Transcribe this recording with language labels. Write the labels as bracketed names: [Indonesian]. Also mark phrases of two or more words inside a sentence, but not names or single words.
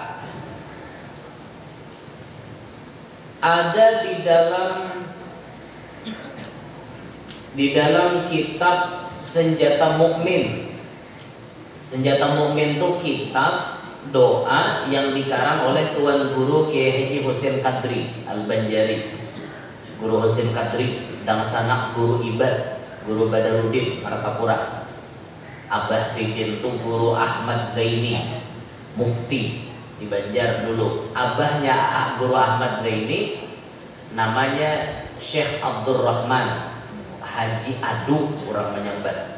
[Indonesian] Ada di dalam kitab Senjata Mukmin. Senjata Mukmin itu kitab doa yang dikarang oleh Tuan Guru Kiai Haji Husin Kadri Al-Banjari. Guru Husin Kadri dan sanak Guru Ibad, Guru Badarudin Martapura. Abah Sidin itu Guru Ahmad Zaini, mufti di Banjar dulu. Abahnya Guru Ahmad Zaini namanya Syekh Abdurrahman Haji Adu, orang menyambat.